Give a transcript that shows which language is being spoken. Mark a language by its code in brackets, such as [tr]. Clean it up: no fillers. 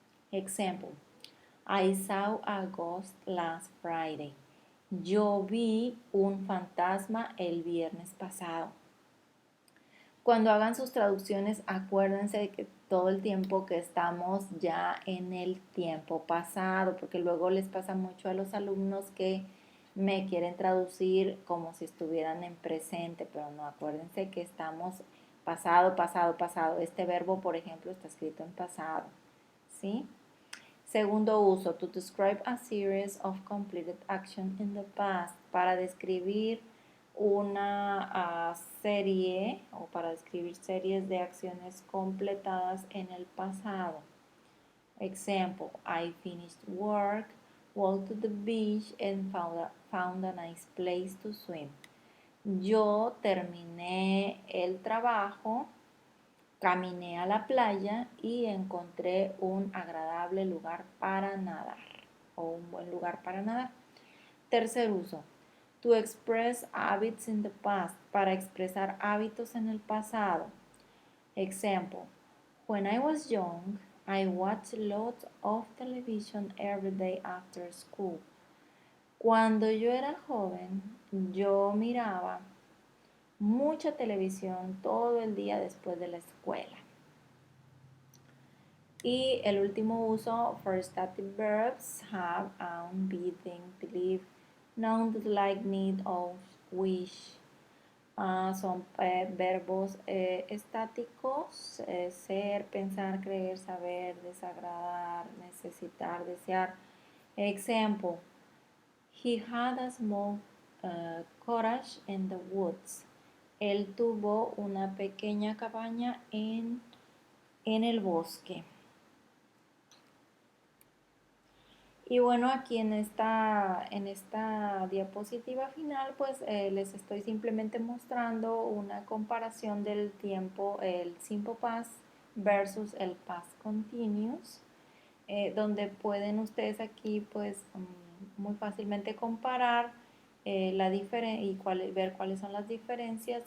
[en] Example, I saw a ghost last Friday. [es] Yo vi un fantasma el viernes pasado. Cuando hagan sus traducciones, acuérdense de que todo el tiempo que estamos ya en el tiempo pasado, porque luego les pasa mucho a los alumnos que me quieren traducir como si estuvieran en presente, pero no, acuérdense que estamos pasado, pasado, pasado. Este verbo, por ejemplo, está escrito en pasado, ¿sí? Segundo uso, [en] to describe a series of completed action in the past, [es] para describir una serie o para describir series de acciones completadas en el pasado. [en] Example, I finished work, walked to the beach and found a nice place to swim. [es] Yo terminé el trabajo, caminé a la playa y encontré un agradable lugar para nadar o un buen lugar para nadar. Tercer uso, [en] to express habits in the past, [es] para expresar hábitos en el pasado. [en] Example, when I was young, I watched lots of television every day after school. [es] Cuando yo era joven, yo miraba mucha televisión todo el día después de la escuela. Y el último uso, [en] for static verbs, have, own, be, think, believe, nouns like, need, of, wish. [es] Son verbos estáticos, ser, pensar, creer, saber, desagradar, necesitar, desear. [en] Example, he had a small cottage in the woods. [es] Él tuvo una pequeña cabaña en el bosque. Y bueno, aquí en esta diapositiva final, pues les estoy simplemente mostrando una comparación del tiempo, el simple past versus el past continuous, donde pueden ustedes aquí pues muy fácilmente comparar la diferencia y ver cuáles son las diferencias.